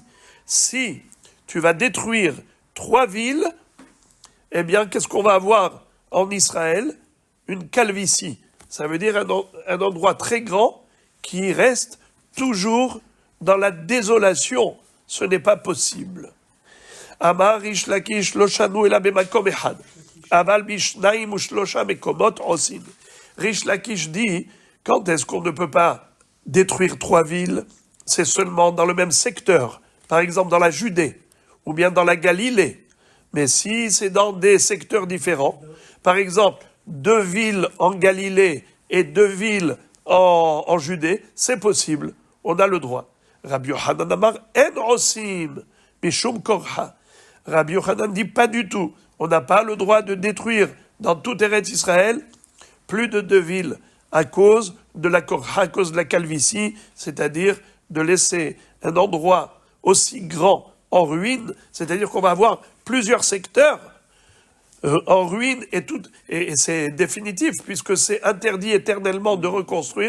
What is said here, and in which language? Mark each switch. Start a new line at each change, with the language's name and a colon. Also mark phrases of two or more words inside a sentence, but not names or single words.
French: Si tu vas détruire 3 villes, eh bien, qu'est-ce qu'on va avoir en Israël? Une calvitie. Ça veut dire un endroit très grand qui reste toujours dans la désolation. Ce n'est pas possible.
Hebrew: אמר ריש לקיש לא שנו אלא במקום אחד. אבל בשניים ושלושה מקומות עושין.
French: Rish Lakish dit, quand est-ce qu'on ne peut pas détruire 3 villes? C'est seulement dans le même secteur. Par exemple, dans la Judée, ou bien dans la Galilée. Mais si c'est dans des secteurs différents, par exemple, 2 villes en Galilée et 2 villes en Judée, c'est possible. On a le droit.
Hebrew: רבי יוחנן אמר אין עושים משום קרחה.
French: Rabbi Yochanan dit pas du tout. On n'a pas le droit de détruire dans tout Eretz Israël plus de 2 villes à cause de la korha, à cause de la calvitie, c'est-à-dire de laisser un endroit aussi grand en ruine, c'est-à-dire qu'on va avoir plusieurs secteurs en ruine et c'est définitif puisque c'est interdit éternellement de reconstruire.